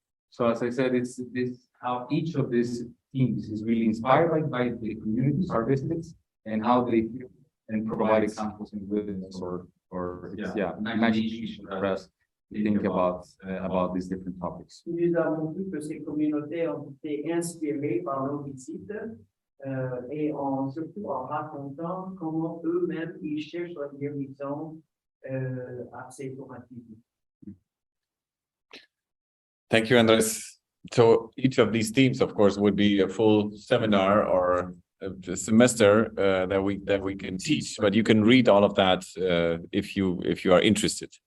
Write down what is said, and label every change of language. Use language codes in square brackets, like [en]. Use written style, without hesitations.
[en] So as I said, it's this how each of these themes is really inspired by the communities, our visits, and how they feel and provide examples and witness or imagination for us to think about these different topics. [fr] Nous avons vu que ces communautés ont été inspirées par nos visites et surtout en racontant comment eux-mêmes ils cherchent la guérison à ces traumatismes. [en] Thank you, Andres. So each of these themes, of course, would be a full seminar or a semester that we can teach, but you can read all of that if you are interested.